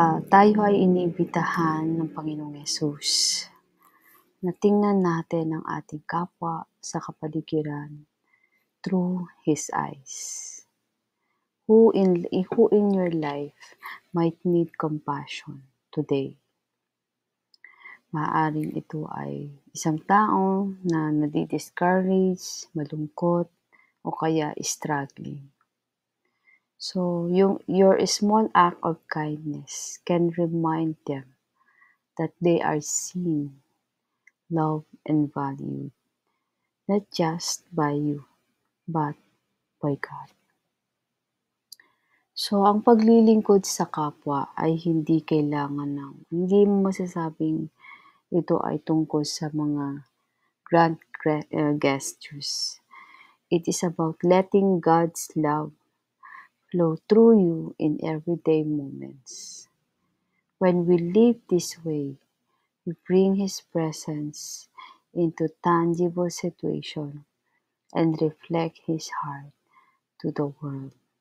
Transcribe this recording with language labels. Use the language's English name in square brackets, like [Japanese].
[Filipino] Tayo ay iniimbitahan ng Panginoong Yesus na tingnan natin ang ating kapwa sa kapaligiran [English] through His eyes. Who in your life might need compassion today? [Filipino] Maaaring ito ay isang tao na nadi-discourage, malungkot, o kaya struggling. [English] So, your small act of kindness can remind them that they are seen, loved, and valued, not just by you, but by God. [Filipino] So, ang paglilingkod sa kapwa ay hindi hindi mo masasabing ito ay tungkol sa mga grand gestures. [English] It is about letting God's love flow through you in everyday moments. When we live this way, we bring His presence into tangible situation and reflect His heart to the world.